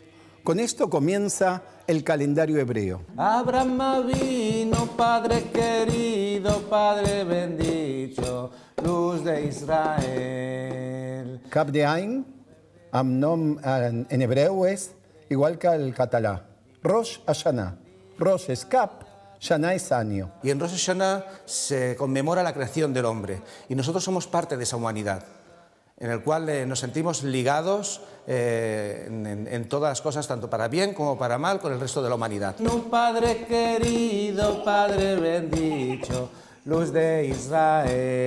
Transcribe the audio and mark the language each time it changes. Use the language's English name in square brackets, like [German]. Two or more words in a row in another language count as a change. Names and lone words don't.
[Spanish] Con esto comienza el calendario hebreo. Abraham vino, Padre querido, Padre bendito, luz de Israel. [Catalan] Cap de Ain, [Spanish] Amnom en hebreo es igual que el catalán. Rosh Hashanah. Rosh es Cap, Shana es año. Y en Rosh Hashanah se conmemora la creación del hombre. Y nosotros somos parte de esa humanidad, en el cual nos sentimos ligados en todas las cosas, tanto para bien como para mal, con el resto de la humanidad. Padre querido, Padre bendito, luz de Israel.